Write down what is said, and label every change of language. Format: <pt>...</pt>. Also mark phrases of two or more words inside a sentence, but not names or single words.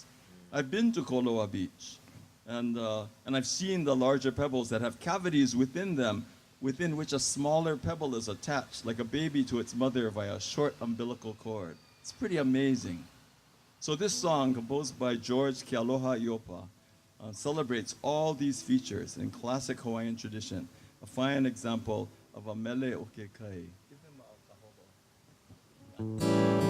<en>I've been to Koloa Beach, and I've seen the larger pebbles that have cavities within them, within which a smaller pebble is attached, like a baby to its mother via a short umbilical cord. It's pretty amazing. So this song, composed by George Kealoha Iopa, celebrates all these features in classic Hawaiian tradition, a fine example of a</en> <haw>mele o ke kai.</haw> <en>Give him a tahobo.</en>